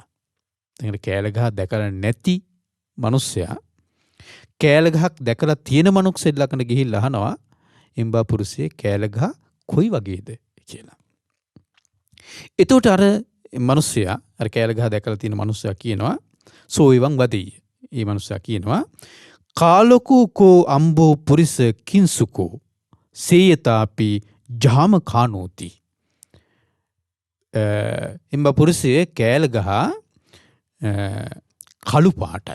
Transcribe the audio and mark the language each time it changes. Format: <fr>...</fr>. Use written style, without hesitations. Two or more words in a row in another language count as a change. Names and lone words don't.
<si>එතකොට කෑල්ල ගහ දැකලා නැති මිනිස්සයා කෑල්ල ගහක් දැකලා තියෙන මිනිස්සෙක් ළඟට ගිහිල්ලා අහනවා එම්බා පුරුෂය කෑල්ල ගහ කොයි වගේද කියලා. එතකොට අර මිනිස්සයා අර කෑල්ල ගහ දැකලා තියෙන මිනිස්සයා කියනවා</si> <pi>සෝ එවං වදෙය්‍ය.</pi> <si>ඒ මිනිස්සයා කියනවා</si> <pi>කාලකෝ කෝ අම්බෝ පුරිස කිංසුකෝ සේයතාපි ජාම කානෝති.</pi> <si>එම්බා පුරුෂය කෑල්ල ගහ කළු පාටයි.</si>